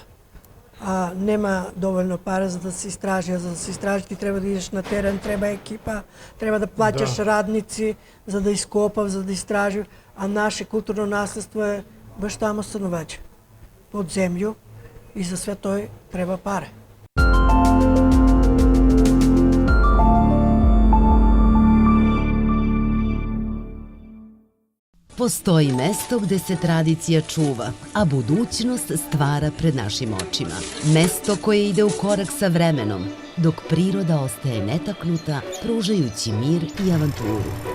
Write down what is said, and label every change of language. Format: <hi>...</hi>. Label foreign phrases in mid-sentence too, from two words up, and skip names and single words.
<sr>А нема доволно пара за да се истражи, за да се истражи ти треба да идеш на терен, треба екипа, треба да плаќаш радници за да ископав, за да истражи, а наше културно наследство е баш тамо станување, под земју, и за све тој треба паре. Postoji mesto gde se tradicija čuva, a budućnost stvara pred našim očima. Mesto koje ide u korak sa vremenom, dok priroda ostaje netaknuta, pružajući mir i avanturu.</sr>